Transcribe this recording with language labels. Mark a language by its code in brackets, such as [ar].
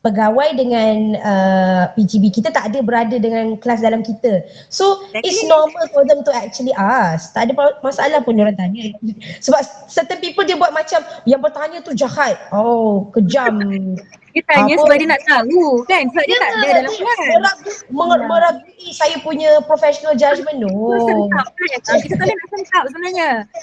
[ms] Pegawai dengan PGB kita tak ada berada dengan kelas dalam kita. [en] So it's normal for them to actually ask. [ms] Tak ada masalah pun diorang tanya. Sebab [en] certain people [ms] dia buat macam yang bertanya tu jahat. Oh, kejam. Dia tanya sebab dia nak tahu kan, sebab dia tak ada dalam kelas. Meragui saya punya [en] professional judgement. No. [ms] Kita tak nak sentap sebenarnya.